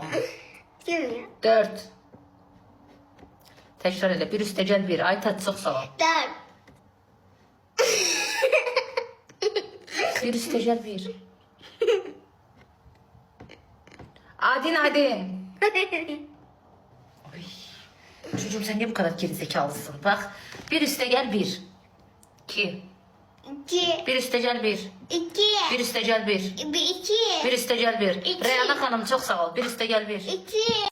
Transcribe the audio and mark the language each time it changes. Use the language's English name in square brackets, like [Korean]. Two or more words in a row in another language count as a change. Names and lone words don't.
[Azerbaijani] 4. Təkrar elə. 1 üstə gəl 1. Aytat çox sağ ol. 4, 1 üstə gəl 1. Adin. [Turkish] Çocuğum sen niye bu kadar gerizekalısın? [Azerbaijani] Bak. 1 üstə gəl 1. 2. 2, 1 üstə gəl 1. 2, 1 üstə gəl 1. 2, 1 üstə gəl 1. İki. Reyana xanım çox sağ ol. 1 üstə gəl 1. 2.